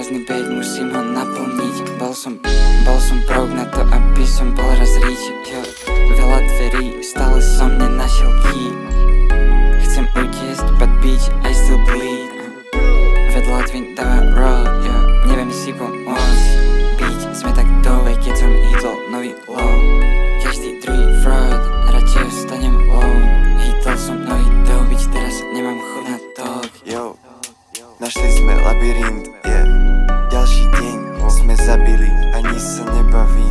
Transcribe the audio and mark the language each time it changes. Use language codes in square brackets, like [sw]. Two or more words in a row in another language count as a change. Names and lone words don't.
[sk] späť, musím ho naplniť. Bol som broke na to, aby som bol raz rich. Veľa dverí, stále som nenašiel key. Chcem utiesť, [en] but bitch, I still bleed. [sk] Vedľa dvín dáva roll, neviem si pomôcť. Byť, sme tak dole, keď som hitol nový low. Každý druhý fraud, radšej vstanem lone. Hitol som nový dough, bitch, teraz nemám chuť na talk. Yo, našli sme labyrint, ďalší deň sme zabili, ani sa nebavím.